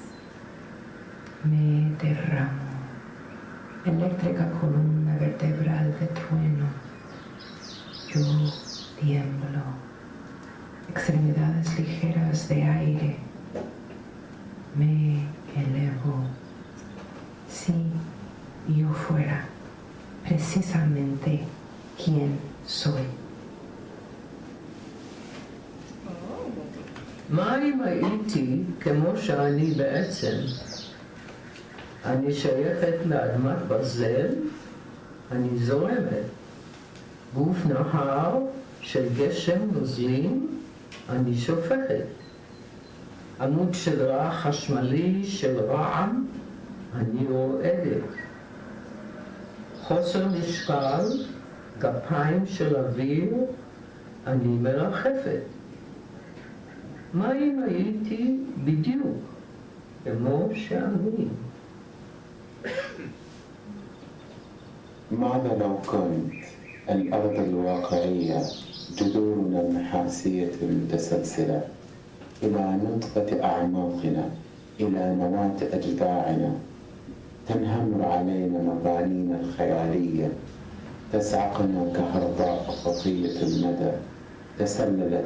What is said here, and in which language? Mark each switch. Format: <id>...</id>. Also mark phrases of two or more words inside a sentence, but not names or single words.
<es>me derramo, eléctrica columna vertebral de trueno, yo tiemblo, extremidades ligeras de aire, me elevo. Si yo fuera precisamente quien soy.</es> <he>מה אם הייתי כמו שאני בעצם? אני שייכת לאדמת ברזל, אני זורמת. גוף נהר של גשם נוזלים, אני שופכת. עמוד שדרה חשמלי של רעם, אני רועדת. חוסר משקל, גפיים של אוויר, אני מרחפת. מה אם הייתי בדיוק כמו שאני?</he> <ar>ماذا لو كنت الأرض الواقعية جذورنا النحاسية المتسلسلة إلى نطفة أعماقنا إلى نواة أجذاعنا تنهمر علينا مبانينا الخيالية تسعقنا كهرباء خفية المدى تسللت</ar>